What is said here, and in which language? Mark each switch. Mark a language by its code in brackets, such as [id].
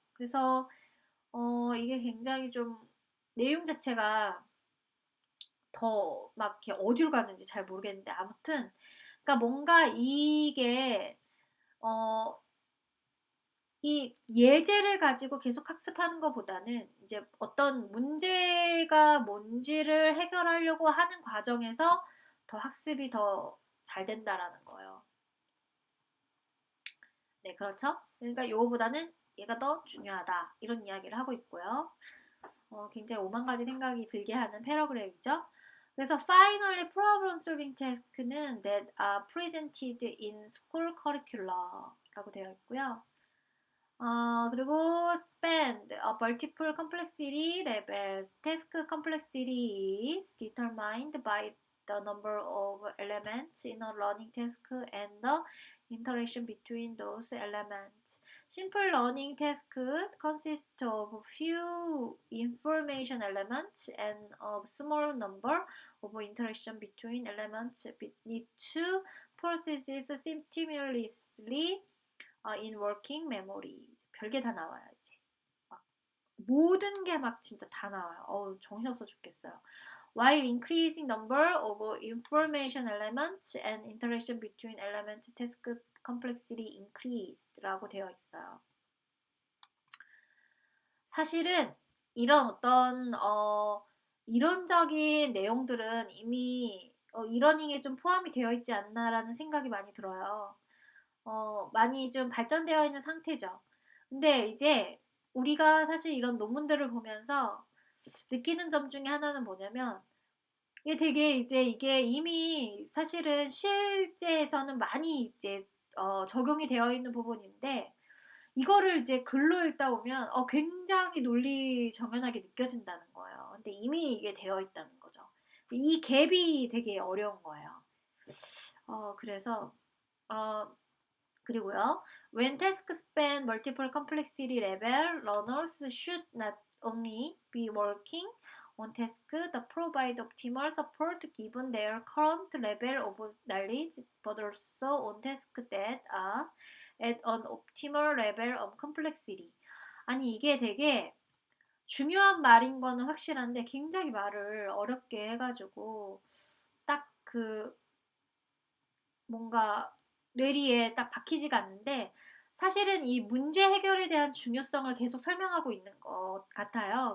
[ko] 그래서 이게 굉장히 좀 내용 자체가 더 막 이렇게 어디로 가는지 잘 모르겠는데 아무튼 그러니까 뭔가 이게 이 예제를 가지고 계속 학습하는 것보다는 이제 어떤 문제가 뭔지를 해결하려고 하는 과정에서 더 학습이 더 잘 된다라는 거예요. 네, 그렇죠? 그러니까 요거보다는 얘가 더 중요하다. 이런 이야기를 하고 있고요. 굉장히 오만 가지 생각이 들게 하는 패러그래프죠. 그래서 [en] finally problem solving task는 that are presented in school curricula라고 [ko] 되어 있고요. 그리고 [en] spend multiple complexity levels. Task complexity is determined by the number of elements in a learning task and the interaction between those elements. Simple learning task consists of few information elements and a small number of interaction between elements need to process simultaneously in working memory. [ko] 별게 다 나와요 이제. 막 모든 게 막 진짜 다 나와요. 정신없어 죽겠어요. [en] While increasing number of information elements and interaction between elements task complexity increased라고 [ko] 되어 있어요. 사실은 이런 어떤 이론적인 내용들은 이미 이러닝에 좀 포함이 되어 있지 않나라는 생각이 많이 들어요. 많이 좀 발전되어 있는 상태죠. 근데 이제 우리가 사실 이런 논문들을 보면서 느끼는 점 중에 하나는 뭐냐면 이게 되게 이제 이게 이미 사실은 실제에서는 많이 이제 적용이 되어 있는 부분인데 이거를 이제 글로 읽다 보면 굉장히 논리 정연하게 느껴진다는 거예요. 근데 이미 이게 되어 있다는 거죠. 이 갭이 되게 어려운 거예요. 그래서 그리고요. [en] When tasks span multiple complexity level, learners should not only be working on tasks that provide optimal support given their current level of knowledge, but also on tasks that are at an optimal level of complexity. [ko] 아니 이게 되게 중요한 말인 거는 확실한데 굉장히 말을 어렵게 해가지고 딱 그 뭔가 뇌리에 딱 박히지가 않는데 사실은 이 문제 해결에 대한 중요성을 계속 설명하고 있는 것 같아요.